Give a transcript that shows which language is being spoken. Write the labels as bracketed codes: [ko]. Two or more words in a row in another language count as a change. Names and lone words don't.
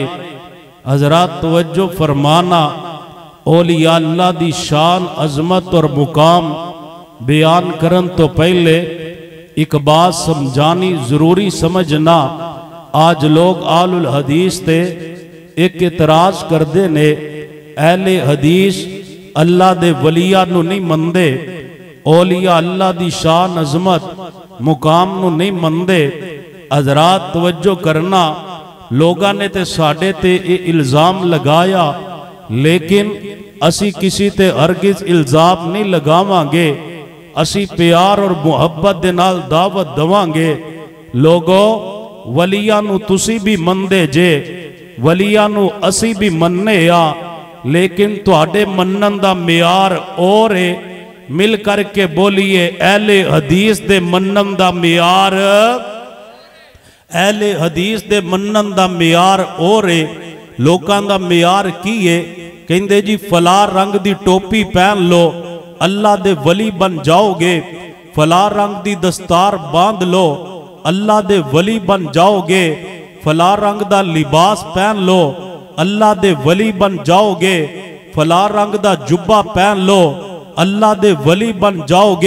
[pa] حضرات توجہ فرمانا، اولیاء اللہ دی شان عظمت اور مقام بیان کرن تو پہلے ایک بات سمجھانی ضروری سمجھنا۔ آج لوگ آل الحدیث تے ایک اعتراض کر دینے، اہل حدیث اللہ دے ولیاں نو نہیں مندے، اولیاء اللہ دی شان عظمت مقام نو نہیں مندے۔ حضرات توجہ کرنا، لوگاں نے تے ساڑھے تے الزام لگایا، لیکن اسی کسی تے ہرگز الزام نہیں لگاواں گے، اسی پیار اور محبت دے نال دعوت دواں گے۔ لوگو ولیاں نو تسی بھی مندے جے، ولیاں نو اسی بھی مننے یا، لیکن تواڈے منن دا معیار اور ہے۔ مل کر کے بولیے اہل حدیث دے منن دا معیار، اہل حدیث دے منن دا معیار اور ہے۔ لوکاں دا معیار کی ہے؟ کہندے جی فلاں رنگ دی ٹوپی پہن لو اللہ دے ولی بن جاؤ گے، فلاں رنگ دی دستار باندھ لو اللہ دے ولی بن جاؤ گے، فلاں رنگ دا لباس پہن لو اللہ دے ولی بن جاؤ گے، فلاں رنگ دا جبہ پہن لو اللہ دے ولی بن جاؤ گے۔